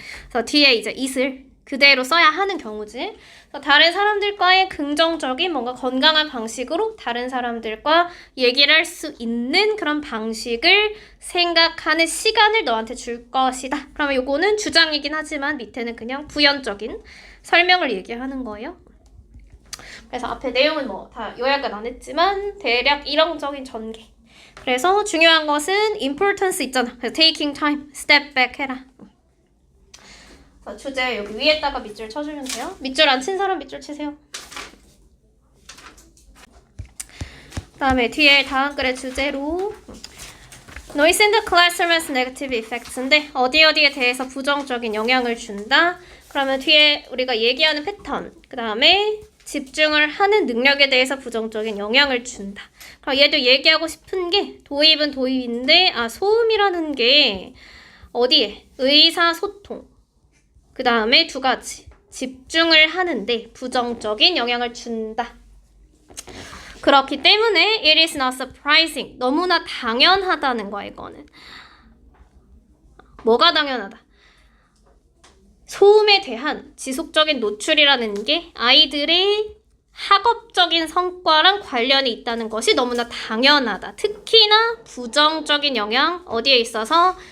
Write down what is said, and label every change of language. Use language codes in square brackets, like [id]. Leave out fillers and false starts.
[ko] 그래서 뒤에 이제 it을 그대로 써야 하는 경우지. 그래서 다른 사람들과의 긍정적인 뭔가 건강한 방식으로 다른 사람들과 얘기를 할 수 있는 그런 방식을 생각하는 시간을 너한테 줄 것이다. 그러면 요거는 주장이긴 하지만 밑에는 그냥 부연적인 설명을 얘기하는 거예요. 그래서 앞에 내용은 뭐 다 요약은 안 했지만 대략 이론적인 전개. 그래서 중요한 것은 importance 있잖아. 그래서 [en] taking time, step back [ko] 해라. 주제 여기 위에다가 밑줄 쳐주면 돼요. 밑줄 안 친 사람 밑줄 치세요. 그 다음에 뒤에 다음 글의 주제로 [en] Noise in the classroom has negative effects [ko] 인데 어디에 대해서 부정적인 영향을 준다. 그러면 뒤에 우리가 얘기하는 패턴, 그 다음에 집중을 하는 능력에 대해서 부정적인 영향을 준다. 그럼 얘도 얘기하고 싶은 게 도입은 도입인데 소음이라는 게 어디에? 의사소통. 그 다음에 두 가지. 집중을 하는데 부정적인 영향을 준다. 그렇기 때문에 [en] it is not surprising. [ko] 너무나 당연하다는 거야, 이거는. 뭐가 당연하다? 소음에 대한 지속적인 노출이라는 게 아이들의 학업적인 성과랑 관련이 있다는 것이 너무나 당연하다. 특히나 부정적인 영향, 어디에 있어서?